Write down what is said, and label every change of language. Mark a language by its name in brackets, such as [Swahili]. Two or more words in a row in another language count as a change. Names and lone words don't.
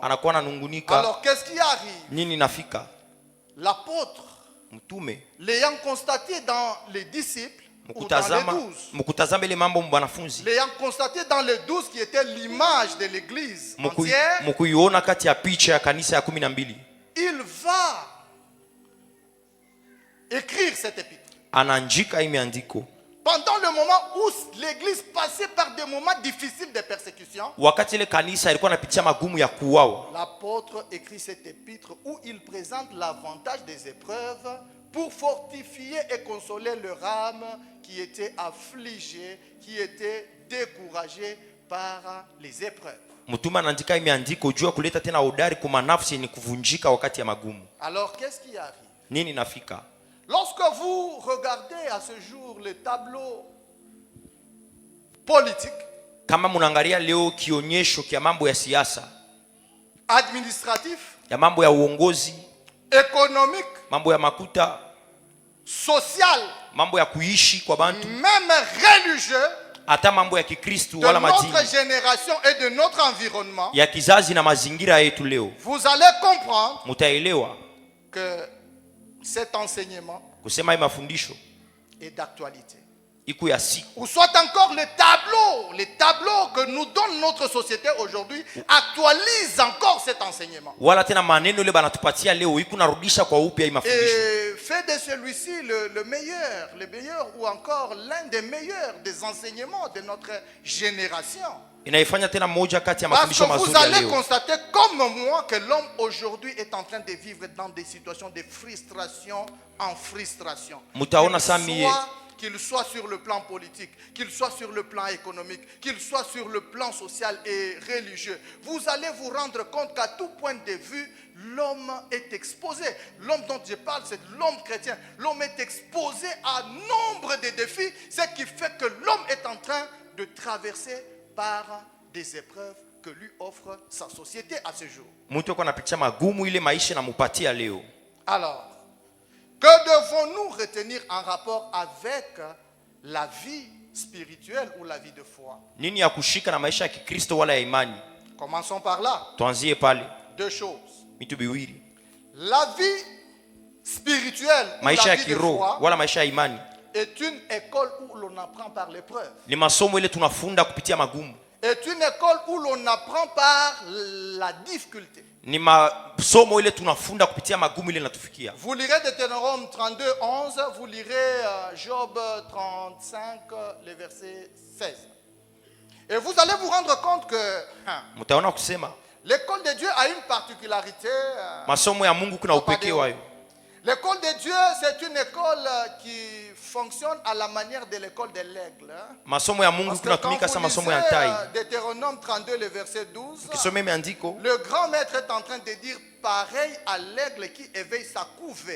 [French] Alors qu'est-ce qui arrive? L'apôtre, l'ayant constaté dans les disciples, ou dans les 12, l'ayant constaté dans les 12 qui étaient l'image de l'église entière, il va écrire cette épître. [Swahili] Anaandika hii miandiko [French] Pendant le moment où l'église passait par des moments difficiles de persécution, [Swahili] wakati ile kanisa ilikuwa inapitia magumu ya kuuawa. [French] l'apôtre écrit cette épître où il présente l'avantage des épreuves pour fortifier et consoler leur âme qui était affligée, qui était découragée par les épreuves. [Swahili] Mtume anaandika hii miandiko juu ya kuleta tena hodari kwa manafsi yenye kuvunjika wakati ya magumu. [French] Alors qu'est-ce qui arrive? [Swahili] Nini nafika? [French] Lorsque vous regardez à ce jour le tableau politique, [Swahili] Kama munaangalia leo kionyesho kia mambo ya siasa, [French] administratif, [Swahili] ya mambo ya uongozi, [French] économique, [Swahili] mambo ya makuta, [French] social, [Swahili] mambo ya kuishi kwa bantu, [French] même religieux, [Swahili] hata mambo ya Kikristo [French] de [Swahili] wala [French] notre [Swahili] madini, [French] génération et de notre environnement, [Swahili] ya kizazi na mazingira yetu leo, [French] vous allez comprendre [Swahili] mutaelewa [French] que cet enseignement [Swahili] kusema hii mafundisho [French] est d'actualité. [Swahili] iko ya siku. [French] Ou soit encore les tableaux que nous donne notre société aujourd'hui actualisent encore cet enseignement. [Swahili] Wala tena maneno ile banatupatia leo iko narudisha kwa upya hii mafundisho. [French] Et fait de celui-ci le meilleur ou encore l'un des meilleurs des enseignements de notre génération. [Swahili] Inaifanya tena moja kati ya [French] Parce [Swahili] mafundisho [French] que vous [Swahili] mazuri ya [French] allez [Swahili] leo. [French] constater comme moi que l'homme aujourd'hui est en train de vivre dans des situations de frustration en frustration. [Swahili] Mutaona sami [French] Qu'il soit sur le plan politique, qu'il soit sur le plan économique, qu'il soit sur le plan social et religieux. Vous allez vous rendre compte qu'à tout point de vue, l'homme est exposé. L'homme dont je parle, c'est l'homme chrétien. L'homme est exposé à nombre de défis, ce qui fait que l'homme est en train de traverser par des épreuves que lui offre sa société à ce jour. [Swahili] Mtu yuko anapitia magumu ile maisha na mupatia leo. [French] Alors, que devons-nous retenir en rapport avec la vie spirituelle ou la vie de foi? [Swahili] Nini ya kushika na maisha ya Kikristo wala ya imani? [French] Commençons par là. [Swahili] Tuanzie pale. [French] Deux choses. [Swahili] Mitu biwili. [French] La vie spirituelle ou [Swahili] Maisha [French] la [Swahili] ya [French] vie de [Swahili] kiroho [French] foi [Swahili] wala maisha ya imani [French] est une école où l'on apprend par l'épreuve. [Swahili] ni masomo ile tunafunda kupitia magumu. [French] Est une école où l'on apprend par la difficulté. [Swahili] Ni masomo ile tunafunda kupitia magumu ile natufikia. [French] Vous lirez Deutéronome 32:11, vous lirez Job 35, le verset 16. Et vous allez vous rendre compte que [Swahili] Mtaona kusema [French] l'école de Dieu a une particularité. [Swahili] masomo ya Mungu kuna upekee wayo. [French] L'école de Dieu, c'est une école qui fonctionne à la manière de l'école de l'aigle. [Swahili] Masomo ya Mungu kunatumika kama masomo ya tai. [French] Deutéronome 32, le verset 12. [Swahili] Kisome imeandiko, [French] Le grand maître est en train de dire pareil à l'aigle qui éveille sa couvée.